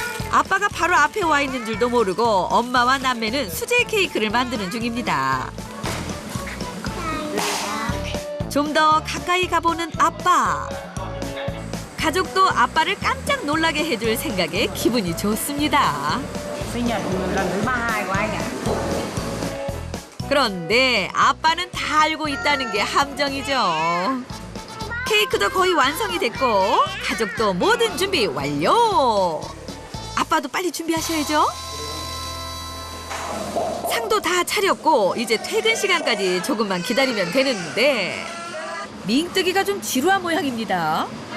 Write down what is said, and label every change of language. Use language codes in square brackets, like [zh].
[ko] 아빠가 바로 앞에 와 있는 줄도 모르고 엄마와 남매는 수제 케이크를 만드는 중입니다. 좀 더 가까이 가보는 아빠. 가족도 아빠를 깜짝 놀라게 해줄 생각에 기분이 좋습니다. [vi] Sinh nhật lần thứ 32 của anh ạ. [ko] 그런데 아빠는 다 알고 있다는 게 함정이죠. 케이크도 거의 완성이 됐고 가족도 모든 준비 완료. 아빠도 빨리 준비하셔야죠. 상도 다 차렸고 이제 퇴근 시간까지 조금만 기다리면 되는데 밍뜨기가 좀 지루한 모양입니다.